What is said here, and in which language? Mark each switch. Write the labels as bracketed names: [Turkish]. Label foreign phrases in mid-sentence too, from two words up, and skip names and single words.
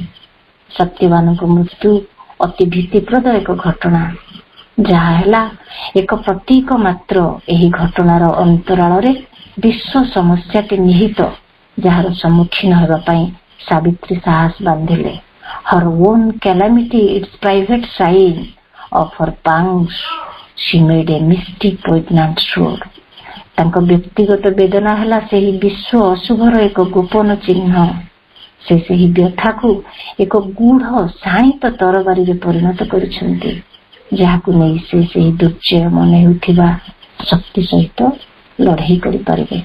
[Odia] ସତ୍ୟବାନଙ୍କ ମୃତ୍ୟୁ ଅତି ଭୀତିପ୍ରଦ ଏକ ଘଟଣା, ଯାହା ହେଲା ଏକ ପ୍ରତୀକ ମାତ୍ର। ଏହି ଘଟଣାର ଅନ୍ତରାଳରେ ବିଶ୍ୱ ସମସ୍ୟାଟି ନିହିତ, ଯାହାର ସମ୍ମୁଖୀନ ହେବା ପାଇଁ ସାବିତ୍ରୀ ସାହସ ବାନ୍ଧିଲେ। [English] Her own calamity, its private sign of her pangs, she made a mystic poignant sure. [Odia] ତାଙ୍କ ବ୍ୟକ୍ତିଗତ ବେଦନା ହେଲା ସେହି ବିଶ୍ୱ ଅଶୁଭର ଏକ ଗୋପନ ଚିହ୍ନ। ସେ ସେହି ବ୍ୟଥାକୁ ଏକ ଗୂଢ ଶାଣିତ ତରବାରୀରେ ପରିଣତ କରିଛନ୍ତି, ଯାହାକୁ ନେଇ ସେ ସେହି ଦୁର୍ଜୟ ମନେ ହେଉଥିବା ଶକ୍ତି ସହିତ ଲଢ଼େଇ କରିପାରିବେ।